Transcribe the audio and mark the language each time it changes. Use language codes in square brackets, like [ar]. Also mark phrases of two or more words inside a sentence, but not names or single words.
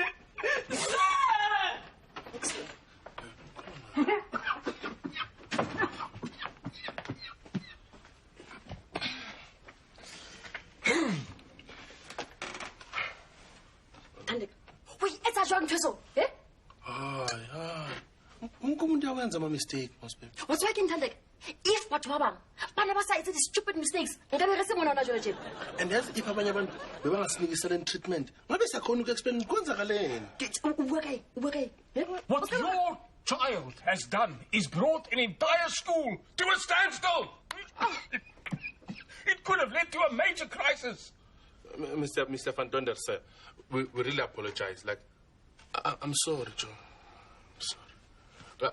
[en] Thandeka. Wait, [st] etsa jwang ntweso? Eh? [zu] Wonke umuntu uyawenza ama-mistake, Mosbe. [en] What's working Thandeka? [st] If batho ba bang bana ba sa etse di- [en] stupid mistakes [st] nkabe re se mona ona jona jena. [en] And as if [zu] abanye abantu bebangasinikiselen treatment, ngabe siyakhona uku-explain kwenzakaleni. [st] Ubue kae? [en] What your child has done is brought an entire school to a standstill. It could have led to a major crisis. Mr. Van Donder, sir, we really apologize. Like, I'm sorry, Joe. I'm sorry.